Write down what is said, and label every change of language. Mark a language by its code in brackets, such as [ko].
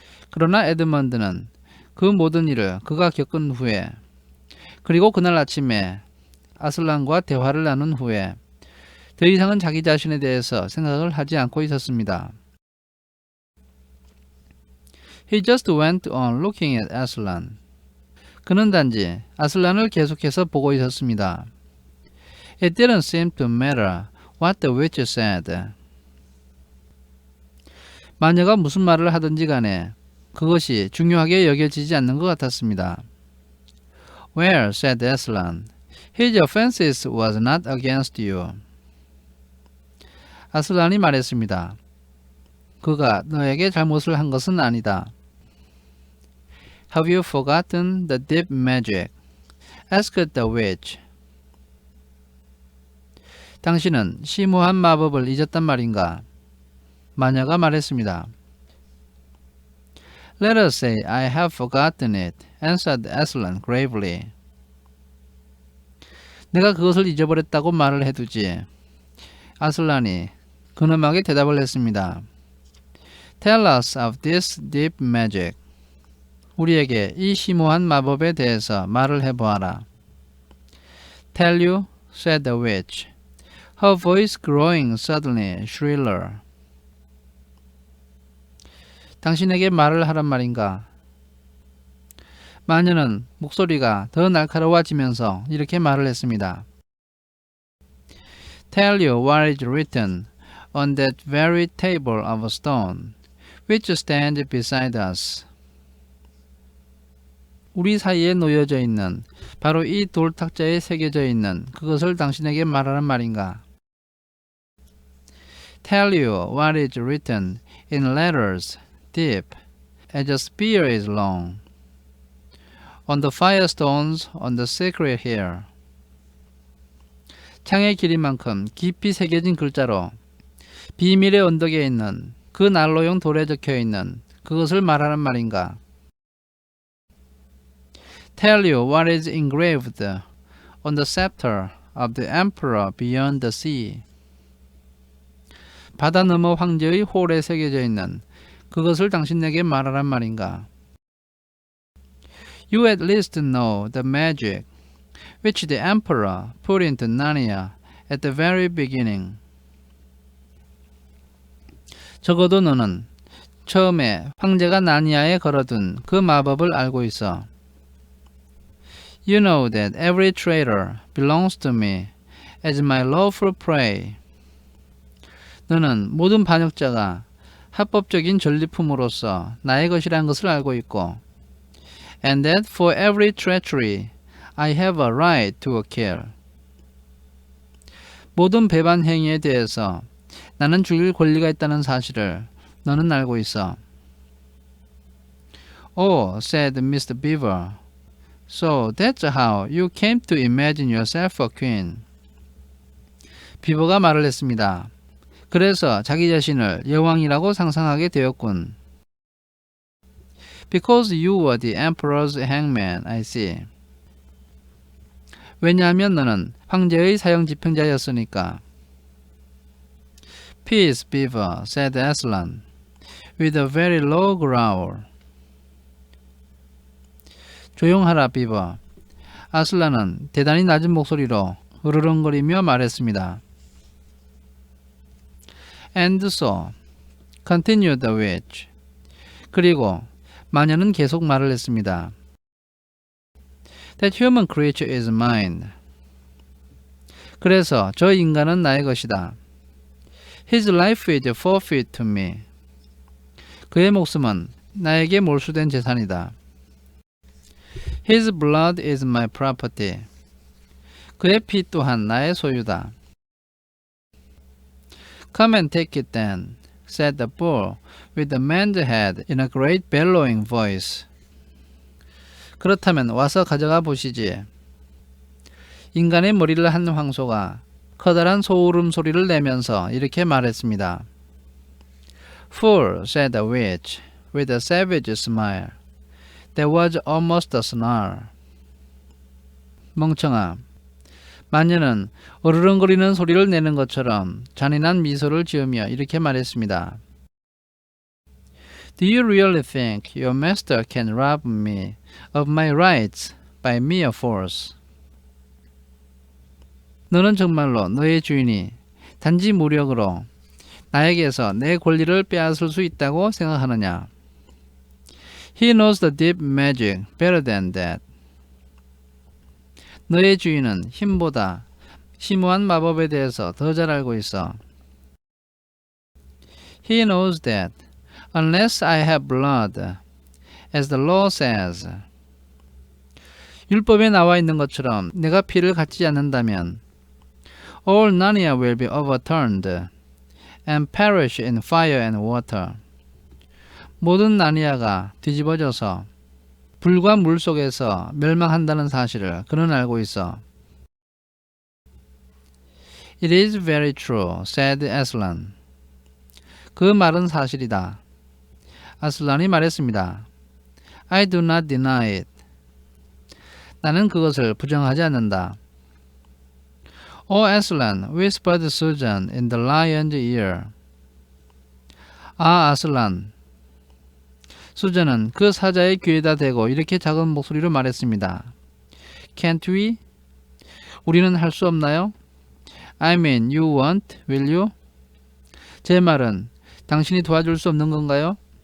[ko] 그러나 에드먼드는 그 모든 일을 그가 겪은 후에 그리고 그날 아침에 아슬란과 대화를 나눈 후에 더 이상은 자기 자신에 대해서 생각을 하지 않고 있었습니다. [en] He just went on looking at Aslan. [ko] 그는 단지 아슬란을 계속해서 보고 있었습니다. [en] It didn't seem to matter what the witch said. [ko] 마녀가 무슨 말을 하든지 간에 그것이 중요하게 여겨지지 않는 것 같았습니다. [en] Well, said Aslan, his offense was not against you. [ko] 아슬란이 말했습니다. 그가 너에게 잘못을 한 것은 아니다. [en] Have you forgotten the deep magic? asked the witch. [ko] 당신은 심오한 마법을 잊었단 말인가? 마녀가 말했습니다. [en] Let us say I have forgotten it, answered Aslan gravely. [ko] 내가 그것을 잊어버렸다고 말을 해두지. 아슬란이 근엄하게 대답을 했습니다. [en] Tell us of this deep magic. [ko] 우리에게 이 심오한 마법에 대해서 말을 해보아라. [en] Tell you, said the witch, her voice growing suddenly shriller. [ko] 당신에게 말을 하란 말인가? 마녀는 목소리가 더 날카로워지면서 이렇게 말을 했습니다. [en] Tell you what is written on that very table of stone, which stands beside us. [ko] 우리 사이에 놓여져 있는 바로 이 돌탁자에 새겨져 있는 그것을 당신에게 말하란 말인가? [en] Tell you what is written in letters deep as a spear is long, on the firestones on the sacred hill. [ko] 창의 길이만큼 깊이 새겨진 글자로 비밀의 언덕에 있는 그 난로용 돌에 적혀있는 그것을 말하란 말인가? [en] Tell you what is engraved on the scepter of the emperor beyond the sea. [ko] 바다 너머 황제의 홀에 새겨져 있는 그것을 당신에게 말하란 말인가? [en] You at least know the magic which the emperor put into Narnia at the very beginning. [ko] 적어도 너는 처음에 황제가 나니아에 걸어둔 그 마법을 알고 있어. [en] You know that every traitor belongs to me as my lawful prey. [ko] 너는 모든 반역자가 합법적인 전리품으로서 나의 것이라는 것을 알고 있고, [en] and that for every treachery I have a right to a kill. [ko] 모든 배반 행위에 대해서 나는 죽일 권리가 있다는 사실을 너는 알고 있어. [en] Oh, said Mr. Beaver, so that's how you came to imagine yourself a queen. [ko] 비버가 말을 했습니다. 그래서 자기 자신을 여왕이라고 상상하게 되었군. [en] Because you were the emperor's hangman, I see. [ko] 왜냐하면 너는 황제의 사형 집행자였으니까. [en] Peace, Beaver, said Aslan, with a very low growl. [ko] 조용하라, 비버. 아슬란은 대단히 낮은 목소리로 으르렁거리며 말했습니다. [en] And so, continued the witch. [ko] 그리고 마녀는 계속 말을 했습니다. [en] That human creature is mine. [ko] 그래서 저 인간은 나의 것이다. [en] His life is forfeit to me. [ko] 그의 목숨은 나에게 몰수된 재산이다. [en] His blood is my property. [ko] 그의 피 또한 나의 소유다. [en] Come and take it then, said the bull with the man's head in a great bellowing voice. [ko] 그렇다면 와서 가져가 보시지. 인간의 머리를 한 황소가 커다란 소울음 소리를 내면서 이렇게 말했습니다. [en] Fool, said the witch with a savage smile. That was almost a snarl. [ko] 멍청아. 마녀는 어르렁거리는 소리를 내는 것처럼 잔인한 미소를 지으며 이렇게 말했습니다. [en] Do you really think your master can rob me of my rights by mere force? [ko] 너는 정말로 너의 주인이 단지 무력으로 나에게서 내 권리를 빼앗을 수 있다고 생각하느냐? [en] He knows the deep magic better than that. [ko] 너의 주인은 힘보다 심오한 마법에 대해서 더 잘 알고 있어. [en] He knows that unless I have blood, as the law says. [ko] 율법에 나와 있는 것처럼 내가 피를 갖지 않는다면 [en] all Narnia will be overturned and perish in fire and water. [ko] 모든 나니아가 뒤집어져서 불과 물 속에서 멸망한다는 사실을 그는 알고 있어. [en] It is very true, said Aslan. [ko] 그 말은 사실이다. 아슬란이 말했습니다. [en] I do not deny it. [ko] 나는 그것을 부정하지 않는다. [en] Oh, Aslan, whispered Susan in the lion's ear. [ko] 아, 아슬란. 수잔은 그 사자의 귀에다 대고 이렇게 작은 목소리로 말했습니다. [en] Can't we? [ko] 우리는 할 수 없나요? [en] I mean, you won't, will you? [ko] 제 말은 당신이 도와줄 수 없는 건가요?